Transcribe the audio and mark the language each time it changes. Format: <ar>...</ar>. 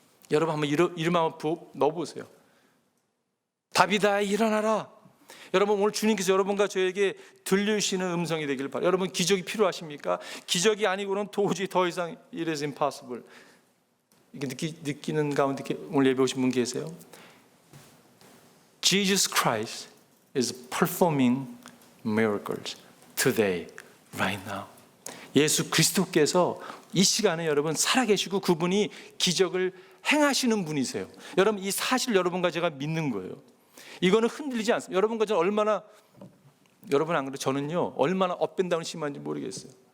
<ko>여러분 한번 이름 한번 넣어보세요. 다비다야 일어나라. 여러분 오늘 주님께서 여러분과 저에게 들려주시는 음성이 되기를 바라요. 여러분 기적이 필요하십니까? 기적이 아니고는 도저히 더 이상</ko> <en>it is impossible.</en> <ko>이게 느끼는 가운데 오늘 예배 오신 분 계세요?</ko> <en>Jesus Christ is performing miracles today, right now.</en> <ko>예수 그리스도께서 이 시간에 여러분 살아계시고 그분이 기적을 행하시는 분이세요. 여러분 이 사실 여러분과 제가 믿는 거예요. 이거는 흔들리지 않습니다. 여러분과 저는 얼마나, 여러분 안 그래요? 저는요 얼마나 업앤다운 심한지 모르겠어요.</ko>